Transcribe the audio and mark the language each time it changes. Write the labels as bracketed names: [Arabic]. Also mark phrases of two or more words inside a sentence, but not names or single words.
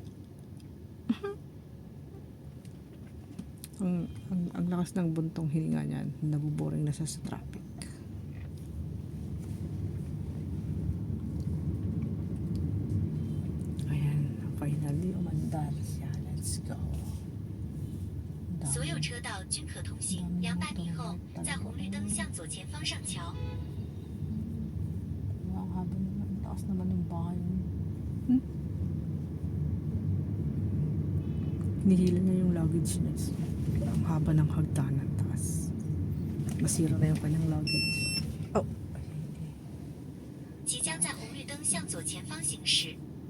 [Filipino] ang lakas ng buntong hininga niyan, nabuboring na siya sa traffic. Ayan, finally umandar siya. [English] Let's go. [Chinese] 所有车道均可通行。200米后，在红绿灯向左前方上桥。 [Filipino] Ang haba naman, ang taas naman ng bahay. Nihila niya yung luggage niya. Ang haba ng hagdanan, taas. Masira na yung kanyang luggage. Oh! [Chinese] 即将在红绿灯向左前方行驶，